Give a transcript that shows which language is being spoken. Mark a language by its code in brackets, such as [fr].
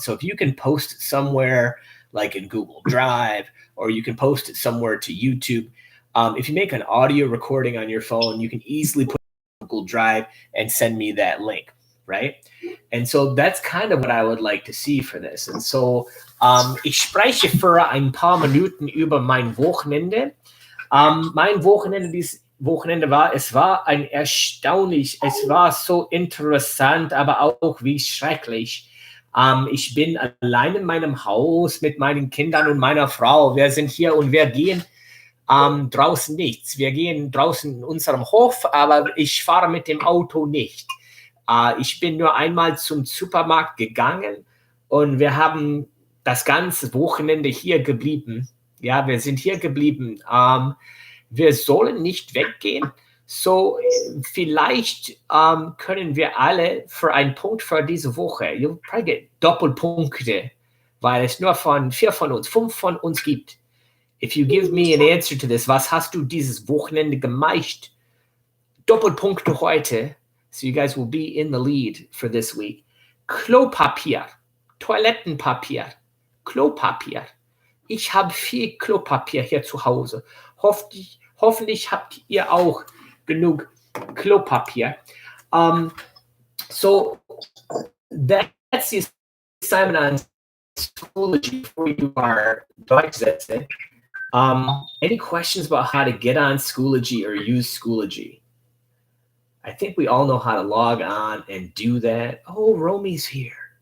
[en] So if you can post it somewhere like in Google Drive, or you can post it somewhere to YouTube, if you make an audio recording on your phone, you can easily put it on Google Drive and send me that link, right? And so that's kind of what I would like to see for this. And so [de] Ich spreche für ein paar Minuten über mein Wochenende. Mein Wochenende dieses Wochenende es war es war so interessant, aber auch wie schrecklich. Ich bin allein in meinem Haus mit meinen Kindern und meiner Frau. Wir sind hier und wir gehen draußen nichts. Wir gehen draußen in unserem Hof, aber ich fahre mit dem Auto nicht. Ich bin nur einmal zum Supermarkt gegangen und wir haben das ganze Wochenende hier geblieben. Ja, wir sind hier geblieben. Wir sollen nicht weggehen. So, vielleicht können wir alle für einen Punkt für diese Woche, [en] you'll probably get [de] Doppelpunkte, weil es nur von 5 von uns gibt. [en] If you give me an answer to this, [de] was hast du dieses Wochenende gemacht? Doppelpunkte heute. [en] So you guys will be in the lead for this week. [de] Klopapier, Toilettenpapier, Klopapier. Ich habe viel Klopapier hier zu Hause. Hoffentlich habt ihr auch genug Klopapier. [en] So that's the assignment on Schoology for you are Deutschsätze. Any questions about how to get on Schoology or use Schoology? I think we all know how to log on and do that. Oh, Romy's here.